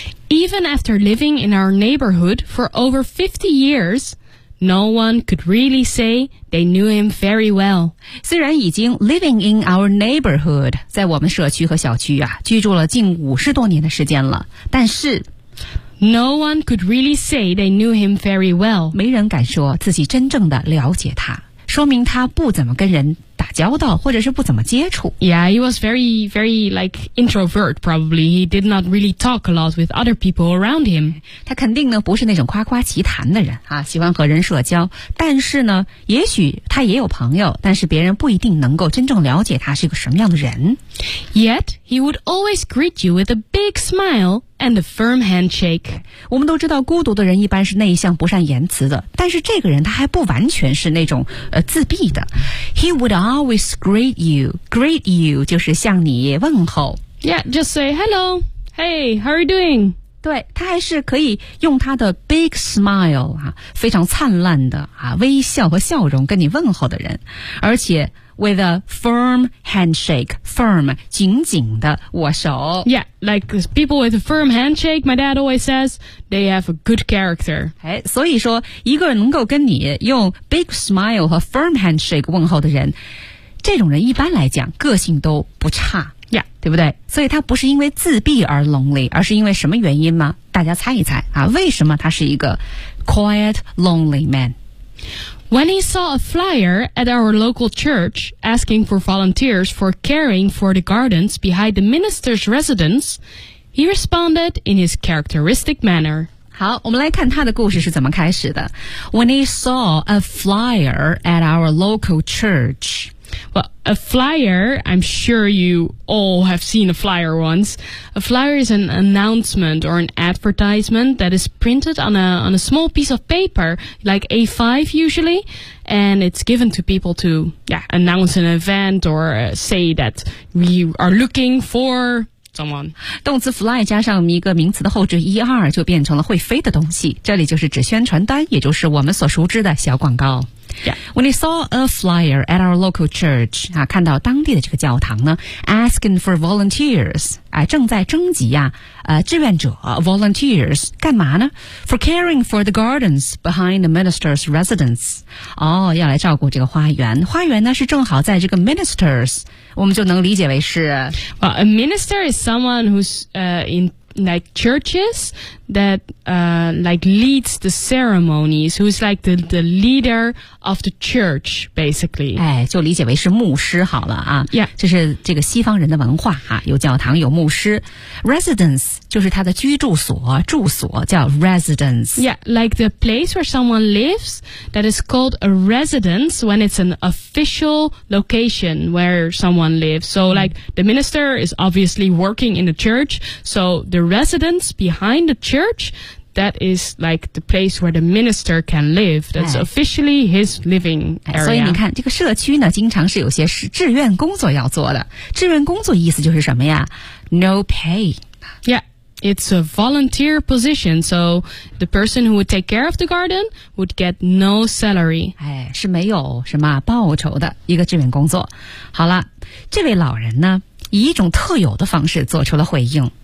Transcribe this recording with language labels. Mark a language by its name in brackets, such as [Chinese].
[English] Even after living in our neighborhood for over 50 years. No one could really say they knew him very well. [Chinese] 虽然已经 [English] living in our neighborhood, [Chinese] 在我们社区和小区啊居住了近五十多年的时间了，但是 [English] No one could really say they knew him very well. [Chinese] 没人敢说自己真正的了解他，说明他不怎么跟人打交道，或者是不怎么接触。 [English] Yeah, he was very, very like introvert. Probably he did not really talk a lot with other people around him. [Chinese] 他肯定呢不是那种夸夸其谈的人啊，喜欢和人社交。但是呢，也许他也有朋友，但是别人不一定能够真正了解他是一个什么样的人。 [English] Yet he would always greet you with a big smile. And a firm handshake. [Chinese] 我们都知道孤独的人一般是内向不善言辞的，但是这个人他还不完全是那种自闭的。 [English] He would always greet you. Greet you [Chinese] 就是向你问候。 [English] Yeah, just say hello. Hey, how are you doing? [Chinese] 对，他还是可以用他的 [English] big smile [Chinese] 啊，非常灿烂的啊微笑和笑容跟你问候的人，而且 [English] with a firm handshake, [Chinese] firm 紧紧的握手。 [English] Yeah, like people with a firm handshake, my dad always says they have a good character. [Chinese] 哎，所以说一个能够跟你用 [English] big smile [Chinese] 和 [English] firm handshake [Chinese] 问候的人，这种人一般来讲个性都不差。 [English] Yeah. [Chinese] 对不对？所以他不是因为自闭而 lonely, 而是因为什么原因吗？大家猜一猜啊，为什么他是一个 [English] quiet lonely man? When he saw a flyer at our local church asking for volunteers for caring for the gardens behind the minister's residence, he responded in his characteristic manner. [Chinese] 好，我们来看他的故事是怎么开始的。 [English] When he saw a flyer at our local church, Well, a flyer, I'm sure you all have seen a flyer once. A flyer is an announcement or an advertisement that is printed on a small piece of paper, like A5 usually, and it's given to people to, yeah, announce an event or say that we are looking for... Someone. [Chinese] 动词 fly 加上一个名词的后缀 er 就变成了会飞的东西，这里就是指宣传单，也就是我们所熟知的小广告。 [English] Yeah. When he saw a flyer at our local church,、 [Chinese] 啊、看到当地的这个教堂呢 [English] asking for volunteers,、 [Chinese] 啊、正在征集、啊志愿者 [English] volunteers, [Chinese] 干嘛呢 [English] for caring for the gardens behind the minister's residence. [Chinese] 哦，要来照顾这个花园，花园呢是正好在这个 minister's,我们就能理解为是 [English] Well, a minister is someone who's in like churches that like leads the ceremonies, who's like the leader of the church, basically. [Chinese] 哎，就理解为是牧师好了啊。 [English] Yeah. [Chinese] 这是这个西方人的文化啊，有教堂，有牧师。 Residence 就是他的居住所，住所叫 residence. [English] Yeah, like the place where someone lives, that is called a residence when it's an official location where someone lives. So like the minister is obviously working in the church, so the residence behind the church,That is like the place where the minister can live. That's officially his living area. [Chinese] 所以你看，这个社区呢，经常是有些志愿工作要做的。志愿工作意思就是什么呀 ？ [English] No pay. Yeah. It's a volunteer position, so the person who would take care of the garden would get no salary. [Chinese] 哎，是没有什么报酬的一个志愿工作。好了，这位老人呢，以一种特有的方式做出了回应。